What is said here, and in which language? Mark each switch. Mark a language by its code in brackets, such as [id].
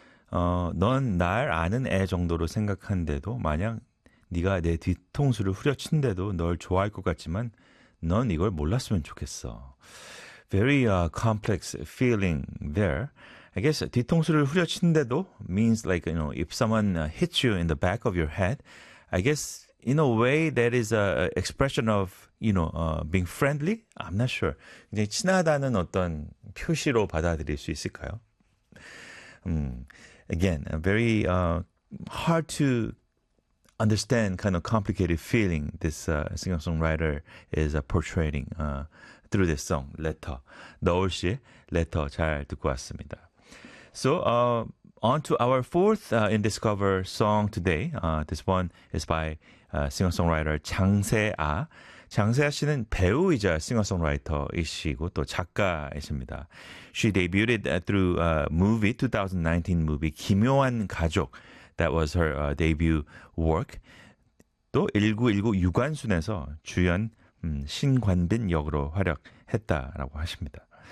[ko] 넌날 아는 애 정도로 생각한데도 마냥 네가 내 뒤통수를 후려친대도 널 좋아할 것 같지만 넌 이걸 몰랐으면 좋겠어. [en] Very complex feeling there. I guess [ko] 뒤통수를 후려친대도 [en] means like, you know, if someone hits you in the back of your head, I guess in a way, that is a expression of, you know, being friendly? I'm not sure. [ko] 굉장히 친하다는 어떤 표시로 받아들일 수 있을까요? [en] Again, a very hard to understand kind of complicated feeling this singer-songwriter is portraying through this song, Letter. [ko] 너울 씨의 Letter 잘 듣고 왔습니다. [en] So, on to our fourth In Discover song today. This one is by singer-songwriter 장세아. [ko] 장세아 씨는 배우이자 싱어송라이터이시고 또 작가이십니다. [en] She debuted through a movie, 2019 movie, 기묘한 가족. That was her debut work. [ko] 또1919 유관순에서 주연 신관빈 역으로 활약했다라고 하십니다.